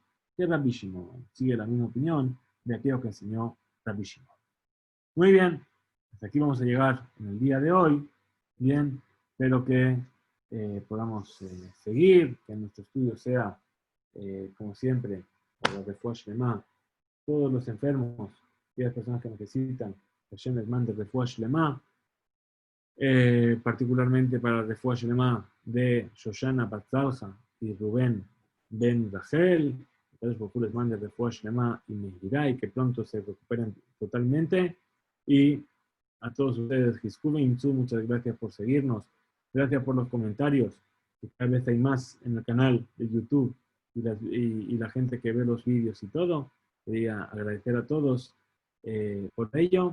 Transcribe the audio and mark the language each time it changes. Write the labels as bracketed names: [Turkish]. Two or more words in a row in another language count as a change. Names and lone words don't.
[Spanish] De Rabbi Shimon. Sigue la misma opinión de aquello que enseñó Rabbi Shimon. Muy bien, hasta aquí vamos a llegar en el día de hoy. Bien, espero que podamos seguir, que nuestro estudio sea, como siempre, para la [Hebrew] refuah shlema, [Spanish] todos los enfermos y las personas que necesitan, que Hashem les mande [Hebrew] refuah shlema, [Spanish] particularmente para la [Hebrew] refuah shlema [Spanish] de Shoshana Batzalja y Rubén Ben Rachel, que les mande [Hebrew] refuah shlema [Spanish] y Mehirai, que pronto se recuperen totalmente. Y a todos ustedes, [Hebrew] Hiskuve Imtsu, [Spanish] muchas gracias por seguirnos. Gracias por los comentarios. Que cada vez hay más en el canal de YouTube y la gente que ve los vídeos y todo. Quería agradecer a todos por ello.